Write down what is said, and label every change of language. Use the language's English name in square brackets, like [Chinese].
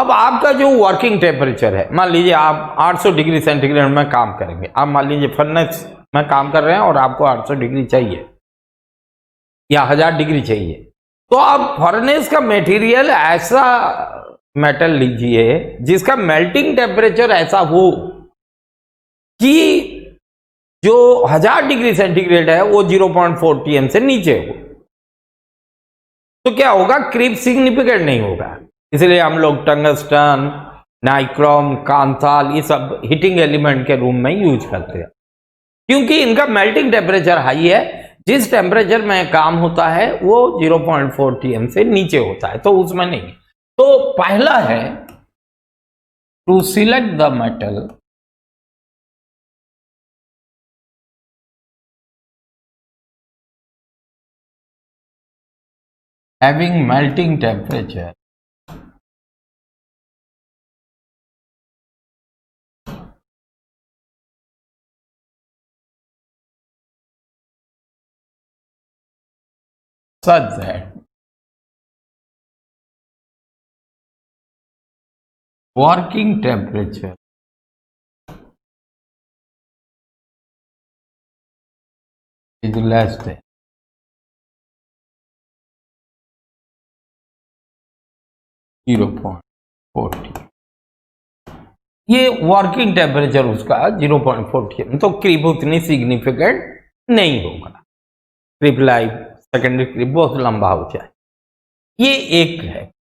[Hindi] अब आपका जो वर्किंग टेम्परेचर है, मान लीजिए आप 800 डिग्री सेंटीग्रेड में काम करेंगे, आप मान लीजिए फर्नेस में काम कर रहे हैं और आपको 800 डिग्री चाहिए या 1000 डिग्री चाहिए, तो आप फर्नेस का मटेरियल ऐसा मेटल लीजिए जिसका मेल्टिंग टेम्परेचर ऐसा हो कि जो 1000 डिग्री सेंटीग्रेड है वो 0.4 pm से नीचे हो, तो क्या होगा, क्रीप सिग्निफिकेंट नहीं होगा। इसलिए हम लोग टंगस्टन, नाइक्रोम, कांथाल ये सब हीटिंग एलिमेंट के रूम में यूज करते हैं, क्योंकि इनका मेल्टिंग टेम्परेचर हाई है। जिस टेम्परेचर में काम होता है वो 0.4 pm से नीचे होता है, तो उसमें नहीं। तो पहला है [English] to select the metal having melting temperature such that working temperature is less than [Hindi] 0.40, ये वर्किंग टेम्परेचर उसका 0.40, तो क्रीप उतनी सिग्निफिकेंट नहीं होगा। क्रीप लाइफ सेकेंडरी क्रीप बहुत लंबा हो जाए, ये एक है।